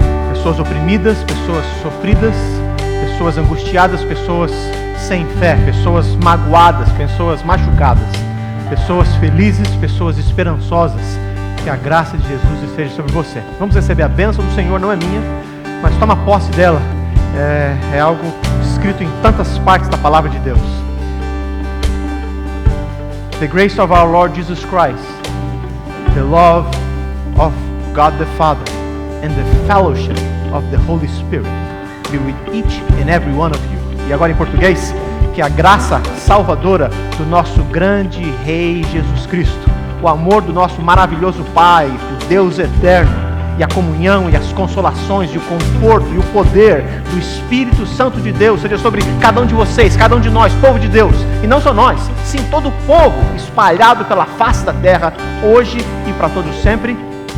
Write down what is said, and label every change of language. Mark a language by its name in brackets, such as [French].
[Portuguese] Pessoas oprimidas, pessoas sofridas, pessoas angustiadas, pessoas sem fé, pessoas magoadas, pessoas machucadas, pessoas felizes, pessoas esperançosas. Que a graça de Jesus esteja sobre você. Vamos receber a bênção do Senhor, não é minha, mas toma posse dela. É algo escrito em tantas partes da palavra de Deus. [English] The grace of our Lord Jesus Christ, the love of God the Father, and the fellowship of the Holy Spirit be with each and every one of you. [Portuguese] E agora em português, que a graça salvadora do nosso grande Rei Jesus Cristo, o amor do nosso maravilhoso Pai, do Deus eterno, e a comunhão e as consolações e o conforto e o poder do Espírito Santo de Deus seja sobre cada um de vocês, cada um de nós, povo de Deus, e não só nós, sim todo o povo espalhado pela face da terra, hoje e para todos sempre.